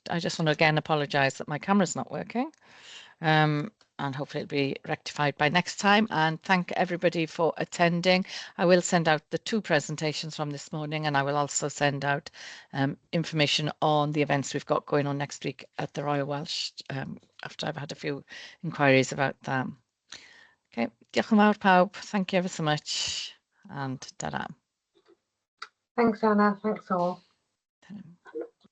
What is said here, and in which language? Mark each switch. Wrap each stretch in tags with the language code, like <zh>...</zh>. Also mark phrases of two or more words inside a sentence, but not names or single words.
<en>I just want to again apologise that my camera's not working. And hopefully it'll be rectified by next time. And thank everybody for attending. I will send out the 2 presentations from this morning, and I will also send out information on the events we've got going on next week at the Royal Welsh, after I've had a few inquiries about them.</en> <cy>Okay, diolch yn fawr pawb.</cy> <en>Thank you ever so much, and ta-ra. Thanks, Anna. Thanks all. Ta-ra.</en>